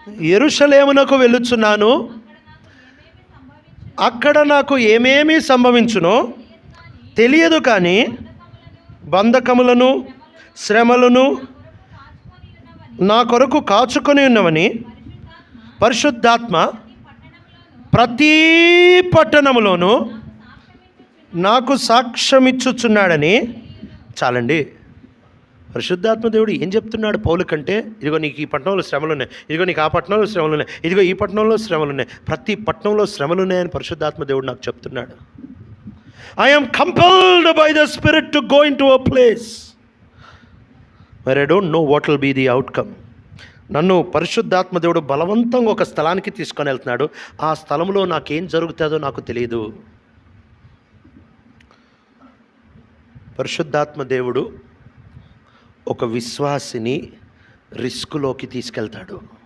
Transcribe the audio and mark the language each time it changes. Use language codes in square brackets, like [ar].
[te] యెరూషలేమునకు వెళ్ళుచున్నాను, అక్కడ నాకు ఏమేమి సంభవించునో తెలియదు, కానీ బంధకములను శ్రమలను నా కొరకు కాచుకొని ఉన్నవని పరిశుద్ధాత్మ ప్రతి పట్టణములోనూ నాకు సాక్ష్యమిచ్చుచున్నాడని. చాలండి. పరిశుద్ధాత్మ దేవుడు ఏం చెప్తున్నాడు పౌలు కంటే, ఇదిగో నీకు ఈ పట్టణంలో శ్రమలు ఉన్నాయి, ఇదిగో నీకు ఆ పట్టణంలో శ్రమలు ఉన్నాయి, ఇదిగో ఈ పట్టణంలో శ్రమలు ఉన్నాయి, ప్రతి పట్టణంలో శ్రమలు ఉన్నాయని పరిశుద్ధాత్మ దేవుడు నాకు చెప్తున్నాడు. [en] I am compelled by the Spirit to go into a place where I don't know what will be the outcome. [te] నన్ను పరిశుద్ధాత్మ దేవుడు బలవంతంగా ఒక స్థలానికి తీసుకొని వెళ్తున్నాడు. ఆ స్థలంలో నాకేం జరుగుతుందో నాకు తెలియదు. పరిశుద్ధాత్మ దేవుడు ఒక విశ్వాసిని రిస్కులోకి తీసుకెళ్తాడు.